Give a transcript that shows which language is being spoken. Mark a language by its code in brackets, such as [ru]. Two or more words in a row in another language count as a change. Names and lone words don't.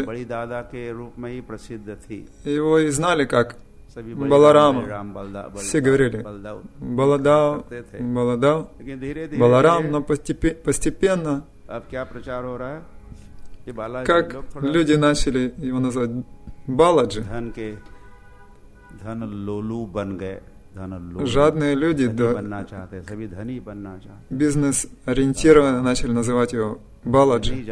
[hi] बड़ी दादा के रूप में ही प्रसिद्ध थी। [ru] его и знали как Баларама. Все говорили Баладау, Баладау, Баларам, но постепенно, как люди начали его называть Баладжи, жадные люди, бизнес-ориентированно начали называть его Баладжи.